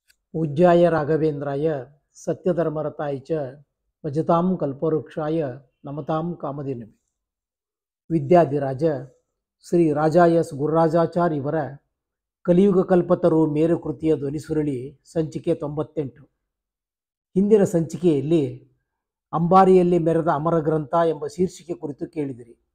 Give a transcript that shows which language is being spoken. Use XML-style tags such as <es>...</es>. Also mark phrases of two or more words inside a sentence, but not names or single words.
<sa>पूज्याय राघवेंद्राय सत्यधर्मरताय च भजतां कल्पवृक्षाय नमतां कामधेनुवे</sa> <kn>ವಿದ್ಯಾಧಿರಾಜ ಶ್ರೀ ರಾಜ ಎಸ್ ಗುರುರಾಜಾಚಾರ್ಯ ಇವರ ಕಲಿಯುಗ ಕಲ್ಪತರು ಮೇರು ಕೃತಿಯ ಧ್ವನಿಸುರಳಿ ಸಂಚಿಕೆ 98. ಹಿಂದಿನ ಸಂಚಿಕೆಯಲ್ಲಿ ಅಂಬಾರಿಯಲ್ಲಿ ಮೆರೆದ ಅಮರ ಗ್ರಂಥ ಎಂಬ ಶೀರ್ಷಿಕೆ ಕುರಿತು ಕೇಳಿದಿರಿ.</kn>